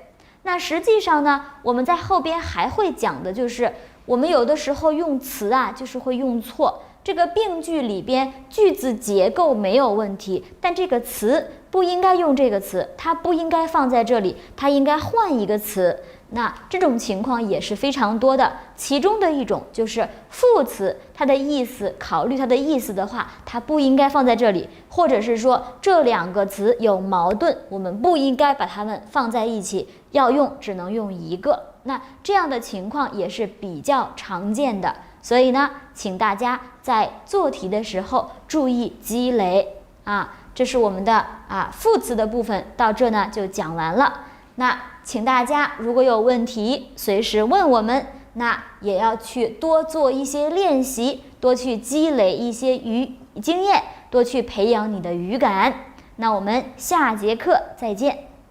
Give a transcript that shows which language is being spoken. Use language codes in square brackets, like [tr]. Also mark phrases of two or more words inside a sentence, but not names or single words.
[zh] 那實際上呢，我們在後邊還會講的就是我們有的時候用詞啊，就是會用錯。這個病句裡邊句子結構沒有問題，但這個詞不應該用這個詞，它不應該放在這裡，它應該換一個詞。那這種情況也是非常多的，其中的一種就是副詞，它的意思，考慮它的意思的話，它不應該放在這裡，或者是說這兩個詞有矛盾，我們不應該把它們放在一起，要用只能用一個。那這樣的情況也是比較常見的，所以呢，請大家在做題的時候注意積累啊。這是我們的副詞的部分，到這呢就講完了。那請大家如果有問題，隨時問我們，那也要去多做一些練習，多去積累一些經驗，多去培養你的語感。那我們下節課再見。